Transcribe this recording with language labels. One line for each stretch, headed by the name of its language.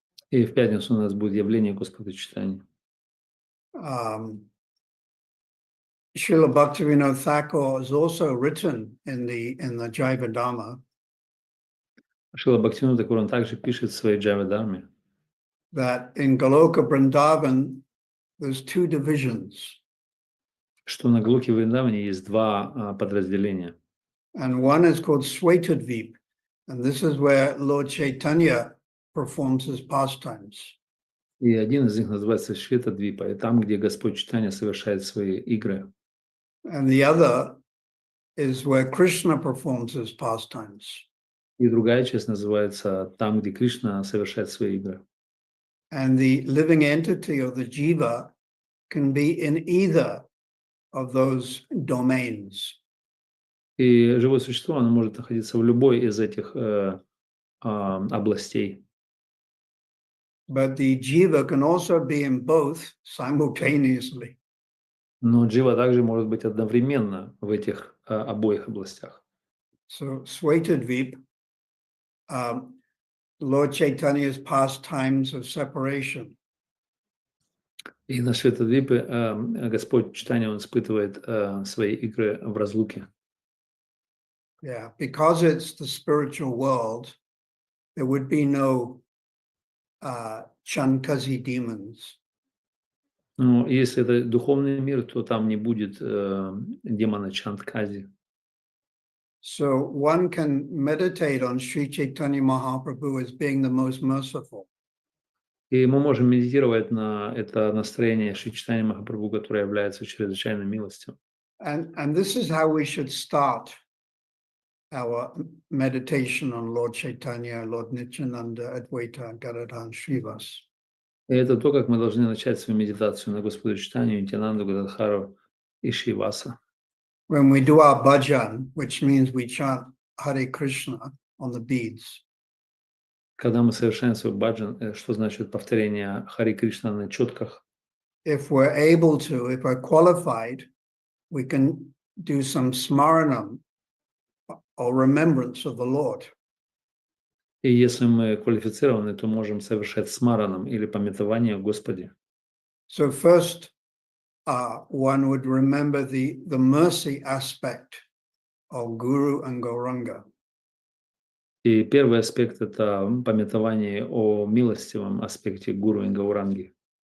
Russian: И в пятницу у нас будет явление Господа Чайтаньи.
English: Srila Bhaktivinoda Thakur has also written in the Jaiva Dhamma
Russian: Шрила Бхактивинода Тхакур, он также пишет в своей Джайва-дарме,
English: that in Goloka Vrindavan there's two divisions.
Russian: что на Галоке Вриндаване есть два подразделения.
English: And one is called Swaitadvip, and this is where Lord Chaitanya performs his pastimes.
Russian: И один из них называется Шветадвипа, и там, где Господь Чайтанья совершает свои игры.
English: And the other is where Krishna performs his pastimes.
Russian: И другая часть называется там, где Кришна совершает свои игры.
English: And the living entity of the jiva can be in either of those domains.
Russian: И живое существо, оно может находиться в любой из этих областей.
English: But the jiva can also be in both simultaneously.
Russian: Но джива также может быть одновременно в этих обоих областях.
English: So Swaitadvip, Lord Chaitanya's pastimes of separation.
Russian: И на Шветадвипе Господь Чайтанья, он испытывает свои игры в разлуке.
English: Yeah, because it's the spiritual world, there would be no Chankazi demons.
Russian: Ну, если это духовный мир, то там не будет демона Чандкази.
English: So one can meditate on Sri Chaitanya Mahaprabhu as being the most merciful.
Russian: И мы можем медитировать на это настроение Шри Чайтаньи Махапрабху, которое является чрезвычайной милостью.
English: And this is how we should start our meditation on Lord Chaitanya, Lord Nityananda, Advaita, Gadadhar, and Srivas.
Russian: И это то, как мы должны начать свою медитацию на Господа Чайтанью, Нитянанду, Гададхару и Шриваса.
English: When we do our bhajan, which means we chant Hare Krishna on the beads,
Russian: Когда мы совершаем свой баджан, что значит повторение Хари Кришна на четках,
English: if we're able to, if we're qualified, we can do some smaranam or remembrance of the Lord.
Russian: и если мы квалифицированы, то можем совершать смараном или памятование о Господе.
English: So first, one would remember the mercy aspect of Guru and Gauranga.
Russian: И первый аспект – это памятование о милостивом аспекте Гуру и Гауранги.